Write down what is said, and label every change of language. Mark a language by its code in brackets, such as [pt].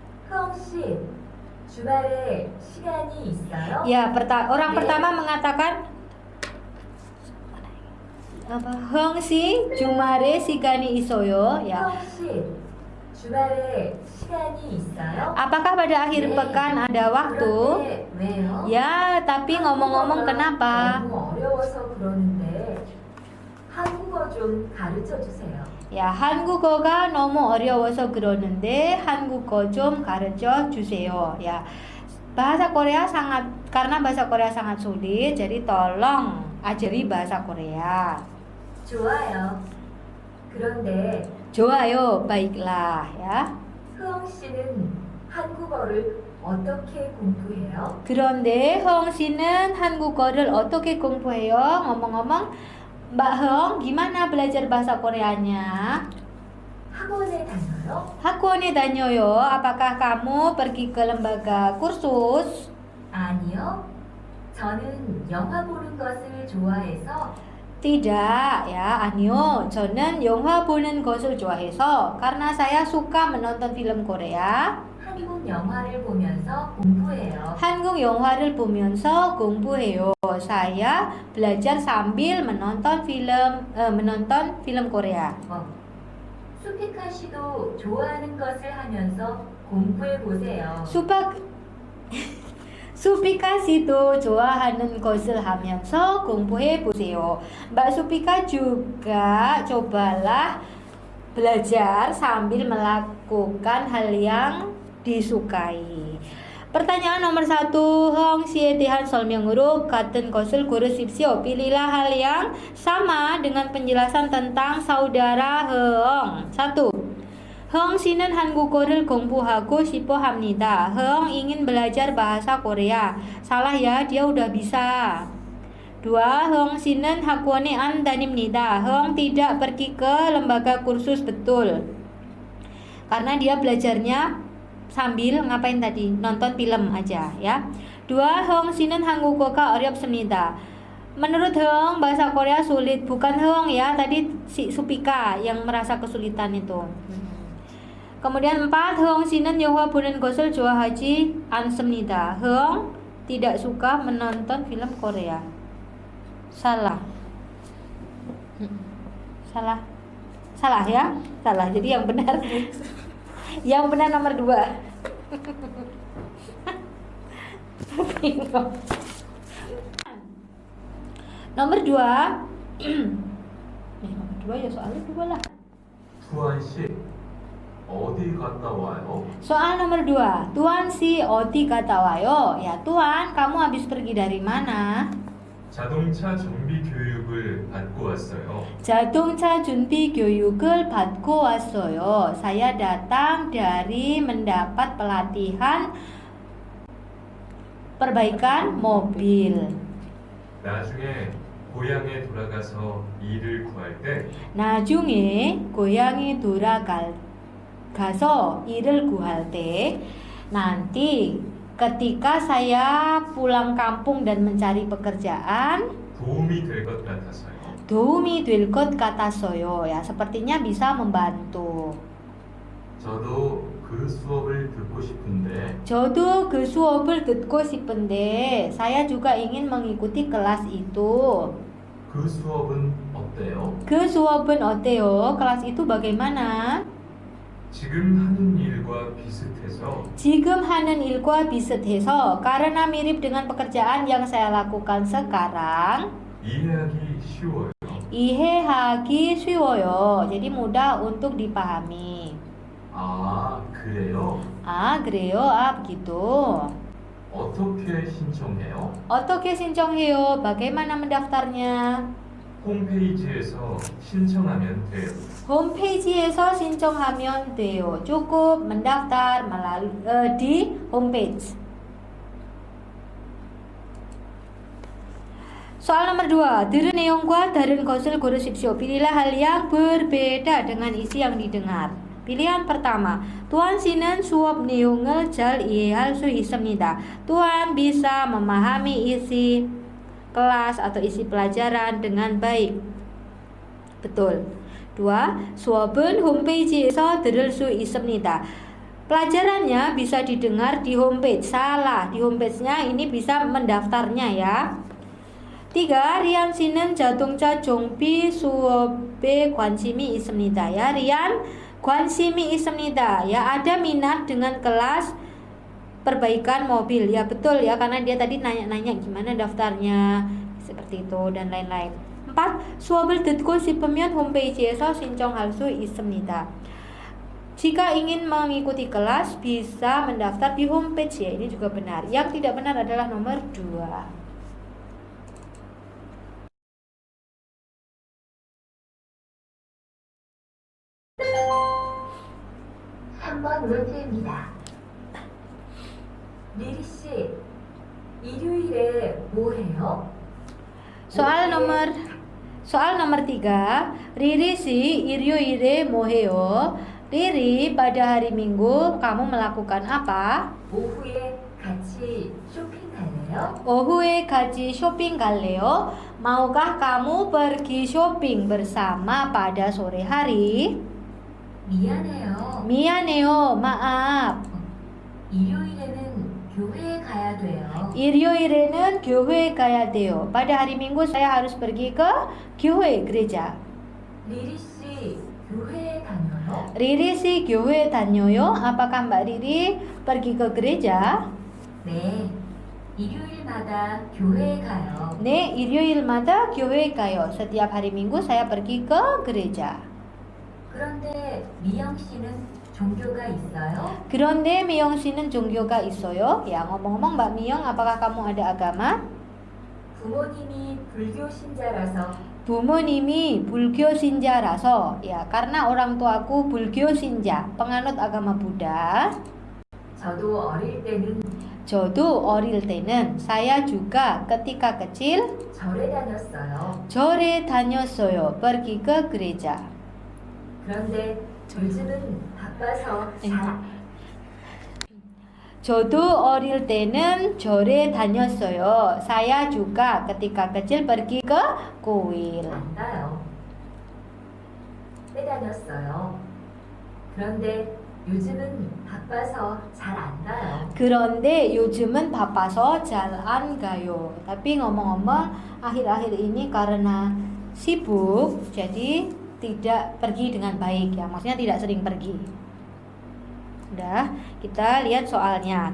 [ko] 형씨, 주말에 시간이 있어요? [id] Ya, orang pertama mengatakan apa? [ko] 형씨, 주말에 시간이 있어요. [id] Ya. [ko] 형씨, 주말에 시간이 있어요? [id] Apakah pada akhir pekan ada waktu? [ko] 그런데 왜요? [id] Ya, tapi ngomong-ngomong kenapa? [ko] 너무 어려워서 그러는데 한국어 좀 가르쳐 주세요. Ya, 한국어가 너무 어려워서 그러는데 한국어 좀 가르쳐 주세요. [id] Ya. Karena bahasa Korea sangat sulit, jadi tolong ajari bahasa Korea. [ko] 좋아요. 그런데 좋아요, [id] baiklah, ya. [ko] 흐엉 씨는 한국어를 어떻게 공부해요? 그런데 허엉 씨는 한국어를 어떻게 공부해요? [id] Ngomong-ngomong, Mbak Hong, gimana belajar bahasa Koreanya? [ko] 학원에 다녀요? 학원에 다녀요. [id] Apakah kamu pergi ke lembaga kursus? [ko] 아니요. 저는 영화 보는 것을 좋아해서 [id] Tidak, ya, [ko] 아니요. 저는 영화 보는 것을 좋아해서, [id] karena saya suka menonton film Korea. [ko] 한국 영화를 보면서 공부해요. 한국 영화를 보면서 공부해요. [id] Saya belajar sambil menonton film Korea. [ko] 수피카 씨도 좋아하는 것을 하면서 공부해 보세요. Supika situ 좋아하는 것을 하면서 공부해 보세요. [id] Mbak Supika juga cobalah belajar sambil melakukan hal yang disukai. Pertanyaan nomor 1. [ko] 형시에 대한 설명으로 같은 것을 고르십시오. [id] Pilihlah hal yang sama dengan penjelasan tentang saudara Heong. 1. [ko] Heong 씨는 한국어를 공부하고 싶어 합니다. [id] Heong ingin belajar bahasa Korea. Salah ya, dia udah bisa. 2. [ko] Heong 씨는 학원에 안 다닙니다. [id] Heong tidak pergi ke lembaga kursus. Betul. Karena dia belajarnya sambil ngapain tadi? Nonton film aja ya. 2. [ko] Heong 씨는 한국어가 어렵습니다. [id] Menurut Heong bahasa Korea sulit. Bukan Heong ya, tadi si Supika yang merasa kesulitan itu. Kemudian 4. [ko] Heong 씨는 영화 보는 것을 좋아하지 않습니다. [id] Heong tidak suka menonton film Korea. Salah. Salah ya? Salah. Jadi yang benar yang benar nomor 2. Bingung. Nomor 2. nomor 2 ya soalnya 2 lah. [ko] 투안 씨, 어디 갔다 와요? [id] Soal nomor 2. [ko] Tuan si 어디 갔다 와요? [id] Ya, Tuan, kamu habis pergi dari mana? [ko] 자동차 정비 교육을 받고 왔어요. 자동차 준비 교육을 받고 왔어요. [id] Saya datang dari mendapat pelatihan perbaikan mobil. [ko] 나중에 고향에 돌아가서 일을 구할 때 나중에 고향에 가서 일을 구할 때, [id] nanti ketika saya pulang kampung dan mencari pekerjaan, [ko] 도움이 될 것 같아서요. 도움이 될 것 같아서요. [id] Ya, sepertinya bisa membantu. [ko] 저도 그 수업을 듣고 싶은데 저도 그 수업을 듣고 싶은데, [id] saya juga ingin mengikuti kelas itu. [ko] 그 수업은 어때요? 그 수업은 어때요? [id] kelas itu bagaimana? [ko] 지금 하는 일과 비슷해서 지금 하는 일과 비슷해서, [id] karena mirip dengan pekerjaan yang saya lakukan sekarang, [ko] 이해하기 쉬워요. 이해하기 쉬워요. [id] Jadi mudah untuk dipahami. [ko] 아, 그래요? [id] Ah, [ko] 그래요? [id] Ah, begitu. [ko] 어떻게 신청해요? 어떻게 신청해요? [id] Bagaimana mendaftarnya? [ko] 홈페이지에서 신청하면 돼요. 홈페이지에서 신청하면 돼요. [id] Cukup mendaftar melalui di homepage. Soal nomor 2. [ko] 들은 내용과 다른 것을 고르십시오. [id] Pilihlah hal yang berbeda dengan isi yang didengar. Pilihan pertama, [ko] Tuan 씨는 수업 내용을 잘 이해할 수 있습니다. [id] Tuan bisa memahami isi kelas atau isi pelajaran dengan baik. Betul. 2. [ko] 수업은 홈페이지에서 들을 수 있습니다. [id] Pelajarannya bisa didengar di homepage. Salah, di homepage-nya ini bisa mendaftarnya ya. 3. [ko] 리안 씨는 자동차 정비 수업에 관심이 있습니다. [id] Ya, Rian [ko] 관심이 있습니다. [id] Ya, ada minat dengan kelas perbaikan mobil. Ya, betul ya, karena dia tadi nanya-nanya gimana daftarnya, seperti itu dan lain-lain. 4. [ko] 수업을 듣고 싶으면 홈페이지에서 신청할 수 있습니다. [id] Jika ingin mengikuti kelas bisa mendaftar di homepage ya. Ini juga benar. Yang tidak benar adalah nomor 2. [ko] 한번 문제입니다. 리리 씨, 일요일에 뭐 해요? [id] Soal nomor 3. [ko] Riri si 일요일에 뭐 해요? [id] Riri, pada hari Minggu kamu melakukan apa? [ko] 오후에 같이 쇼핑 갈래요? 오후에 같이 쇼핑 갈래요? [id] Maukah kamu pergi shopping bersama pada sore hari? [ko] 미안해요. 미안해요. [id] Maaf. [ko] 일요일에는 교회에 가야 돼요. 일요일에는 교회에 가야 돼요. [id] Pada hari Minggu saya harus pergi ke 교회, gereja. [ko] 리리 씨, 교회에 다녀요? [id] Riri sih [ko] 교회 다녀요. [id] Apakah Mbak Riri pergi ke gereja? [ko] 네, 일요일마다 교회에 가요. 네, 일요일마다 교회 가요. Setiap hari Minggu saya pergi ke gereja. 그런데 미영 씨는 종교가 있어요? 그런데 미영 씨는 종교가 있어요? [id] Ya, ngomong-ngomong Mbak Miyong, apakah kamu ada agama? [ko] 부모님이 불교 신자라서 부모님이 불교 신자라서, [id] ya karena orang tuaku [ko] 불교 신자, [id] penganut agama Buddha. [ko] 저도 어릴 때는 저도 어릴 때는, [id] saya juga ketika kecil [ko] 절에 다녔어요. 절에 다녔어요. [id] pergi ke gereja. [ko] 그런데 요즘은 바빠서 잘 저도 어릴 때는 절에 다녔어요. Saya juga ketika kecil pergi ke kuil. 안 가요. 때 다녔어요. 그런데 요즘은 바빠서 잘 안 가요. 그런데 요즘은 바빠서 잘 안 가요. [id] Tapi ngomong-ngomong, akhir-akhir ini karena sibuk, jadi tidak pergi dengan baik ya. Maksudnya tidak sering pergi. Udah, kita lihat soalnya.